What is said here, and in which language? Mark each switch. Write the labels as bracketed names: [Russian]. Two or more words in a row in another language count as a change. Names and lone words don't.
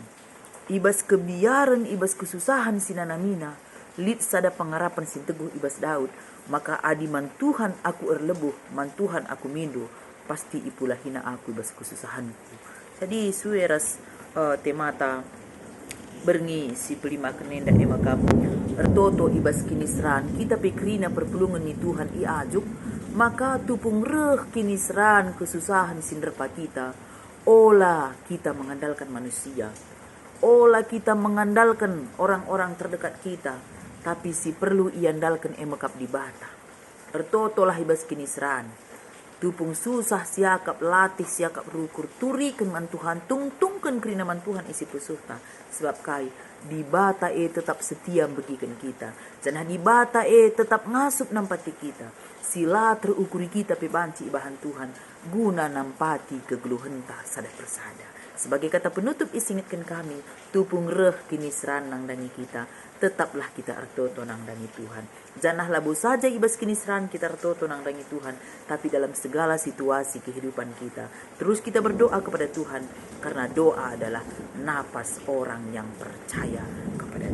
[Batak Karo] Ibas kebiaran ibas kesusahan sinanamina lid sada pengarapan sin teguh ibas Daud maka adi man Tuhan aku erlebuh man Tuhan aku mindo pasti ipulah hina aku ibas kesusahanku. Jadi sueras temata berngi si pelima kenenda emakam ertoto ibas kinisran kita pikrina perpulungan ni Tuhan iajuk maka tupung reh kinisran [Indonesian] kesusahan sinderpa kita olah kita mengandalkan manusia, olah kita mengandalkan orang-orang terdekat kita, tapi si perlu [Batak Karo] iandalkan emakap di bata ertoto lah ibas kinisran tupung susah siakap latih siakap rukur turikan man Tuhan tungtungkan kerina man Tuhan isi pesuhta sebab kai di bata tetap setia bagikan kita janah di bata tetap ngasup nampati kita sila terukuri kita pe banci bahan Tuhan guna nampati kegeluhenta sada persada. [Indonesian] Sebagai kata penutup [Batak Karo] isingatkan kami tupung reh kini seran nang dangi kita tetaplah kita ertoto nang dangi Tuhan. Janah labu saja ibas kini seran kita ertoto nang dangi Tuhan, [Indonesian] tapi dalam segala situasi kehidupan kita terus kita berdoa kepada Tuhan karena doa adalah napas orang yang percaya